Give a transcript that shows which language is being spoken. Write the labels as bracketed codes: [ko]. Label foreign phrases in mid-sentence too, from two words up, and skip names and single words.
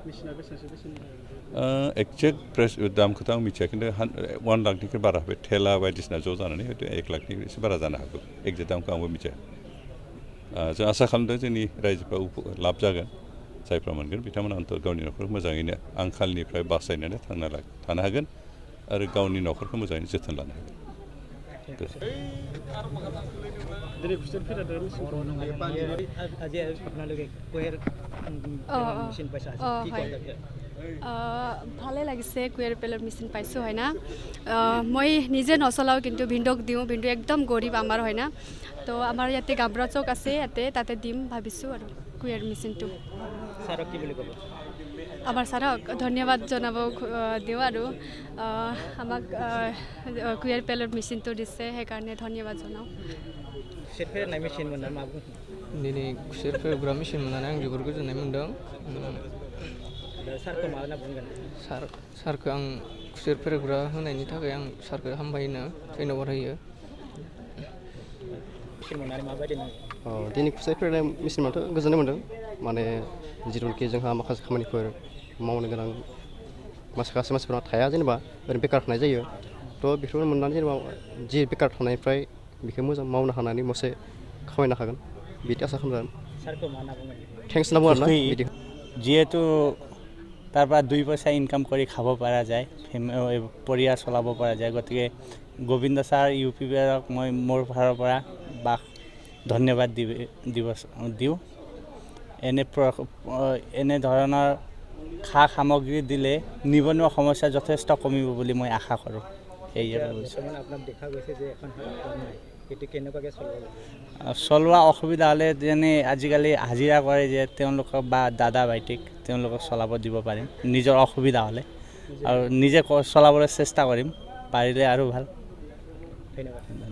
[en] exact price [brx] दामखौथ' आं मिथिया खिन्थु 1 लाखनिख्रुइ बारा बे थेला बायदिसिना ज' जानानै हयथ' 1 लाखनि एसे बारा जानो हागौ एक्जेक्ट दामखौ आंबो मिथिया जों आसा खालामदों जोंनि रायजोफ्रा लाब जागोन जायफ्रा मोनगोन बिथांमोना अन्तत गावनि न'खरखौ मोजाङैनो आंखालनिफ्राय बासायनानै थानो हागोन आरो गावनि न'खरखौ मोजाङैनो जोथोन लानो हागोन [as] ভালে লাগিছে কুৱেৰ পেলৰ মেচিন পাইছোঁ হয় না মই নিজে নচলাওঁ কিন্তু ভিন্দক দিওঁ ভিন্দু একদম গৰীব আমাৰ হয় না তো আমাৰ ইয়াতে গাবৰা চৌক আছে তাতে দিম ভাবিছোঁ আৰু কুৱেৰ মেচিনটো ছাৰক কি বুলি ক'ব আমাৰ ছাৰক ধন্যবাদ জনাব দিওঁ আৰু আমাক কুৱেৰ পেলৰ মেচিনটো দিছে সেইকাৰণে ধন্যবাদ জনাওঁ [brx] खुसेर फेरेदनाय मेसिन मोनना मा बुङो दिनै खुसेर फेरेदग्रा मेसिन मोननानै आं जोबोर गोजोननाय मोन्दों सारखौ मा होनना बुंगोन सारखौ आं खुसेर फेरेदग्रा होनायनि थाखाय आं सारखौ हामबायनो धन्यबाद होयो मेसिन मोननानै माबायदि नाङो दिनै खुसेर फेरेदनाय मेसिनआथ' गोजोननाय मोन्दों माने जिथुनाखि जोंहा माखासे खामानिफोर मावनो गोनां माखासे मानसिफोरा थाया जेनेबा ओरैनो बेकार थानाय जायो थ' बेफोर मोननानै जेनेबा जि बेकार थानायनिफ्राय बेखौ मोजां मावनो हानानै मोनसे खामायनो हागोन बिदि आसा खालामदों सारखौ मा होनना बुङो थेंक्स होनना बुङो आरोना बिदि [as] যিহেতু তাৰ পৰা 2 পইচা ইনকাম কৰি খাব পৰা যায় পৰিয়াল চলাব পৰা যায় গতিকে গোবিন্দ ছাৰ ইউপি বিভাগক মই মোৰ ফালৰ পৰা ধন্যবাদ দিওঁ এনে ধৰণৰ খা সামগ্ৰী দিলে নিবনুৱা সমস্যা যথেষ্ট কমিব বুলি মই আশা কৰোঁ সেয়ে আপোনাক দেখা গৈছে যে এখন চলোৱা অসুবিধা হ'লে যেনে আজিকালি হাজিৰা কৰে যে তেওঁলোকক বা দাদা ভাইটিক তেওঁলোকক চলাব দিব পাৰিম নিজৰ অসুবিধা হ'লে আৰু নিজে চলাবলৈ চেষ্টা কৰিম পাৰিলে আৰু ভাল ধন্যবাদ